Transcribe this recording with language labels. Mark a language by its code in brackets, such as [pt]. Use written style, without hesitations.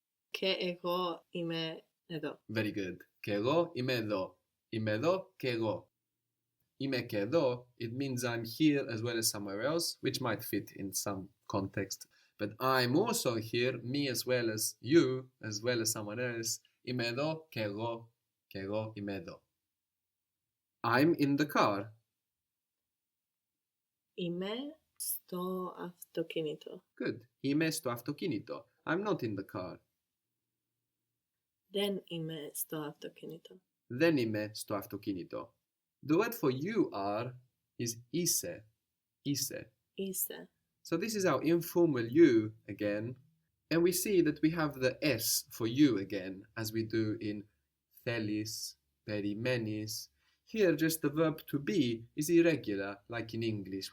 [el] Και εγώ είμαι εδώ. [en] Very good. [el] Και εγώ είμαι εδώ. Είμαι εδώ και εγώ. Είμαι και εδώ, [en] it means I'm here as well as somewhere else, which might fit in some context. But I'm also here, me as well as you, as well as someone else. [el] Είμαι εδώ και εγώ είμαι εδώ. [en] I'm in the car. [el] Είμαι στο αυτοκίνητο. [en] Good. [el] Είμαι στο αυτοκίνητο. [en] I'm not in the car. [el] Δεν είμαι στο αυτοκίνητο. Δεν είμαι στο αυτοκίνητο. [en] The word for you are is είσαι. [el] Είσαι. Είσαι. [en] So this is our informal you again. And we see that we have the S for you again, as we do in θέλεις, περιμένεις. Here just the verb to be is irregular, like in English.